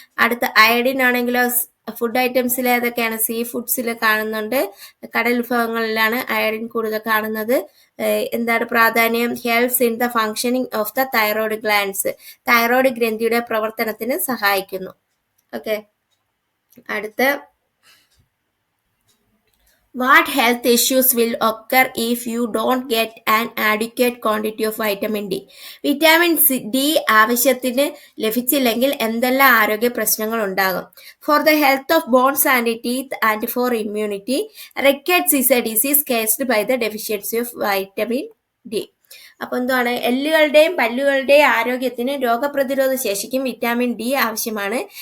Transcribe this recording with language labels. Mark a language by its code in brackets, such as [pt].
[ml] അടുത്ത അയഡിൻ ആണെങ്കിലോ [en] food ഐറ്റംസിൽ [ml] ഏതൊക്കെയാണ്? സീ ഫുഡ്സിൽ കാണുന്നുണ്ട്. കടൽ വിഭവങ്ങളിലാണ് അയഡിൻ കൂടുതൽ കാണുന്നത്. എന്താണ് പ്രാധാന്യം? [en] Helps in the functioning of the thyroid glands. [ml] Thyroid ഗ്രന്ഥിയുടെ പ്രവർത്തനത്തിന് സഹായിക്കുന്നു. ഓക്കെ, അടുത്ത [en] What health issues will occur if you don't get an adequate quantity of vitamin D? [ml] Vitamin D ആവശ്യത്തിന് ലഭിച്ചില്ലെങ്കിൽ എന്തെല്ലാം ആരോഗ്യ പ്രശ്നങ്ങൾ ഉണ്ടാകും? [en] For the health of bones and teeth and for immunity, rickets is a disease caused by the deficiency of vitamin D. [ml] അപ്പോൾ എന്താണ്, എല്ലുകളുടെയും പല്ലുകളുടെയും ആരോഗ്യത്തിന് രോഗപ്രതിരോധ ശേഷിക്കും വിറ്റാമിൻ ഡി ആവശ്യമാണ്.